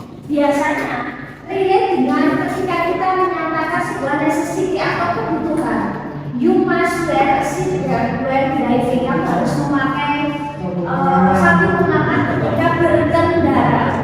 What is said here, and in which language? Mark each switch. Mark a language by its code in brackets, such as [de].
[id] Biasanya relate dengan ketika kita menyatakan sebuah necessity atau kebutuhan. [en] You must wear a seatbelt when driving. [id] Kamu harus memakai sapi pengaman ketika berkendara.